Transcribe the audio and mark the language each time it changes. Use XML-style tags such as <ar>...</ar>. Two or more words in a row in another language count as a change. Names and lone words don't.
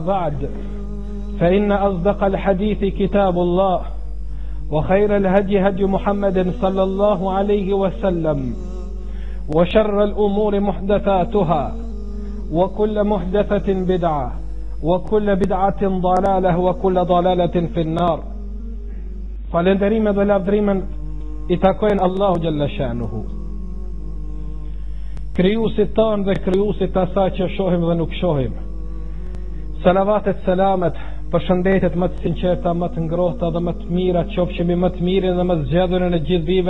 <ar>بعد فإن أصدق الحديث كتاب الله وخير الهدي هدي محمد صلى الله عليه وسلم وشر الأمور محدثاتها وكل محدثة بدعة وكل بدعة ضلالة وكل ضلالة في النار فلندريم</ar> <sq>dhe lavdrimen I takojnë Allahu Gjalla Shanuhu, krijuesit tanë dhe krijuesit asaj që shohim dhe nuk shohim. Salavatet, selamet, përshëndetet më të sinqerta, më të ngrohta dhe më të mira qofshin më të mirin dhe më të zgjedhurin e gjithë bijve</sq>